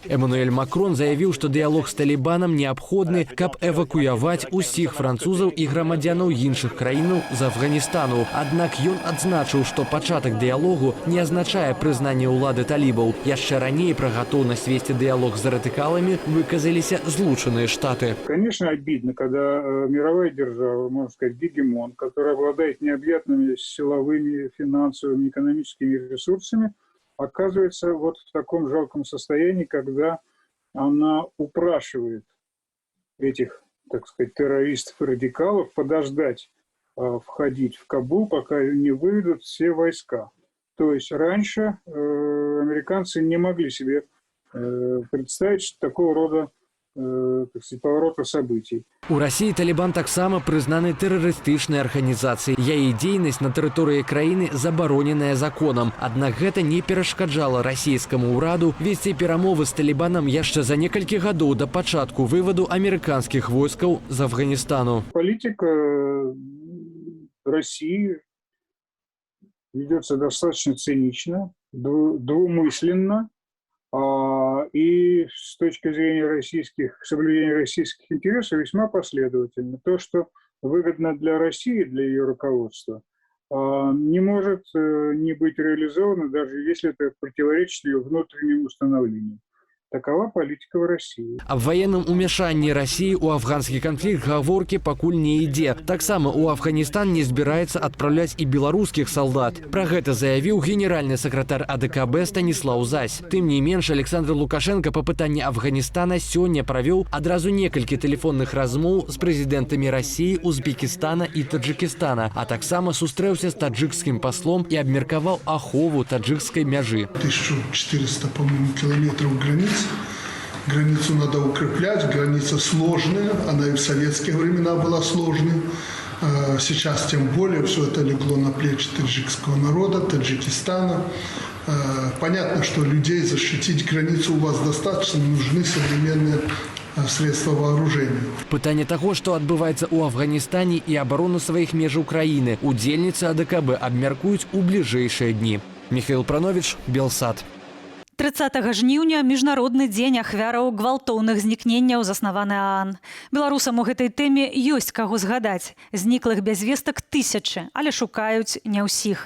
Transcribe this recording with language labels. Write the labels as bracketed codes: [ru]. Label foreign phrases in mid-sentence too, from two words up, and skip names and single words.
[be] Эммануэль Макрон заявіў, што дыялог з Талібанам неабходны, каб эвакуяваць усіх французаў і грамадзянаў іншых краінаў з Афганістану. Аднак ён адзначыў, што пачатак дыялогу не азначае прызнанне ўлады талібаў. Яшчэ раней пра гатоўнасць весці дыялог з радыкаламі выказаліся Злучаныя Штаты. [ru] Конечно, обидно, когда мировая держава, можно сказать, гегемон, который обладает необъятными силовыми, финансовыми, экономическими ресурсами, оказывается вот в таком жалком состоянии, когда она упрашивает этих, так сказать, террористов и радикалов подождать входить в Кабул, пока не выведут все войска. То есть раньше американцы не могли себе представить, что такого рода поворота событий. [be] У Расіі Талібан таксама прызнаны тэрарыстычнай арганізацыяй. Яе дзейнасць на тэрыторыі краіны забароненая законам. Аднак гэта не перашкаджала расійскаму ўраду весці перамовы з Талібанам яшчэ за некалькі гадоў да пачатку вываду амерыканскіх войскаў з Афганістану. [ru] Политика России ведется достаточно цинично, двумысленно. И с точки зрения соблюдения российских интересов весьма последовательно. То, что выгодно для России, для ее руководства, не может не быть реализовано, даже если это противоречит ее внутренним установлениям. Такова политика в России. [be] Аб военным умешанні России у афганскі канфлікт гаворкі пакуль не ідзе. Таксама у Афганістан не збіраецца адпраўляць і беларускіх салдат. Пра гэта заявіў генеральны сакратар АДКБ Станіслаў Зась. Тым не менш, Александр Лукашенко па пытанні Афганістана сёння правёў адразу некалькі тэлефонных размоў з прэзідэнтамі России, Узбекістана і Таджикістана, а таксама сустрэўся з таджикскім паслом і абмеркаваў ахову таджикскай мяжы. [ru] 1400, по-моему, километров границ. Границу надо укреплять, граница сложная, она и в советские времена была сложной. Сейчас тем более все это легло на плечи таджикского народа, Таджикистана. Понятно, что людей защитить границу у вас достаточно, нужны современные средства вооружения. [be] Пытанне таго, што адбываецца ў Афганістане і абарону сваіх межаў краіны, удзельніцы АДКБ абмяркуюць у бліжэйшыя дні. Михаил Пранович, Белсат. 30 жніўня міжнародны дзень ахвяраў гвалтоўных знікненняў заснаваны ААН. Беларусам у гэтай тэме ёсць каго згадаць. Зніклых без вестак тысячы, але шукаюць не ўсіх.